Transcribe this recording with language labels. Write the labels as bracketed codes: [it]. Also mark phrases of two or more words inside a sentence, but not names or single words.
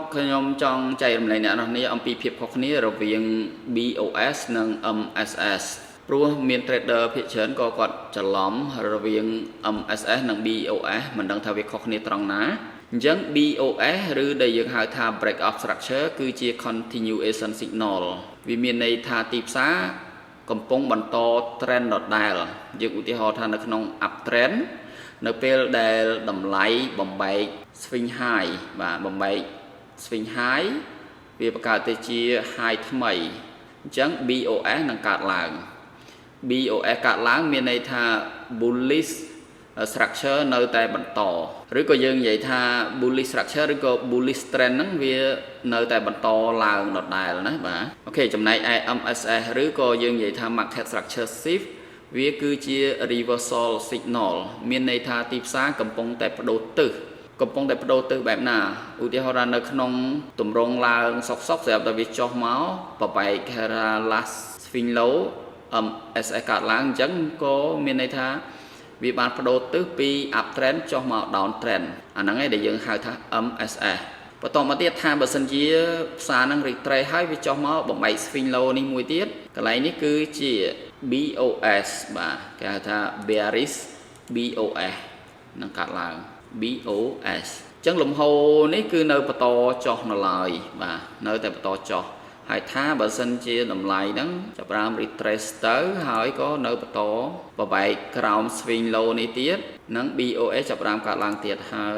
[km] ខ្ញុំចង់ចែករំលែកអ្នកនរគ្នាអំពីភាពខុសគ្នារវាង BOS និង MSS ព្រោះមាន trader ភាគច្រើនក៏គាត់ ច្រឡំរវាង MSS និង BOS មិនដឹងថាវាខុសគ្នាត្រង់ណាអញ្ចឹង BOS ឬដែលយើងហៅថា [en] break of structure [km] គឺជា [en] continuation signal [km] វាមានន័យថាទីផ្សារកំពុងបន្ត trend ដដែលយើងឧទាហរណ៍ថានៅក្នុង uptrend នៅពេលដែលតម្លៃបំបែក [en] swing high [km] បាទបំបែក [en] swing high [km] វាបង្កើតទៅជា high ថ្មីអញ្ចឹង BOS នឹងកើតឡើង BOS កើតឡើងមានន័យថា [en] bullish structure [km] នៅតែបន្តឬក៏យើងនិយាយថា [en] bullish structure [km] ឬក៏ [en] bullish trend [km] ហ្នឹងវានៅតែបន្តឡើងដដែលណាបាទអូខេចំណែកឯ MSS ឬក៏យើងនិយាយថា [en] market structure shift [km] វាគឺជា [en] reversal signal [km] មានន័យថាទីផ្សារកំពុងតែបដូរទិសបែបណាឧទាហរណ៍នៅក្នុងទម្រង់ឡើងសុកស្រាប់តែវាចុះមកបបែក [en] last swing low [km] MSS កើតឡើងអញ្ចឹងក៏មានន័យថាវាបានបដូរទិសពី uptrend ចុះមក downtrend អាហ្នឹងឯងដែលយើងហៅថា MSS បន្តមកទៀតថាបើសិនជាផ្សារហ្នឹង retrace ហើយវាចុះមកបំបែក [en] swing low [km] នេះមួយទៀតកន្លែងនេះគឺជា BOS បាទគេហៅថា [en] bearish BOS [km] នឹងកាត់ឡើង BOS អញ្ចឹងលំហូរនេះគឺនៅបន្តចុះនៅឡើយបាទនៅតែបន្តចុះហើយថាបើសិនជាតម្លៃហ្នឹងចាប់ផ្ដើម retrace ទៅហើយក៏នៅបន្តបបែកក្រោម [en] swing low [km] នេះទៀតនិង BOS ចាប់ផ្ដើមកាត់ឡើងទៀតហើយ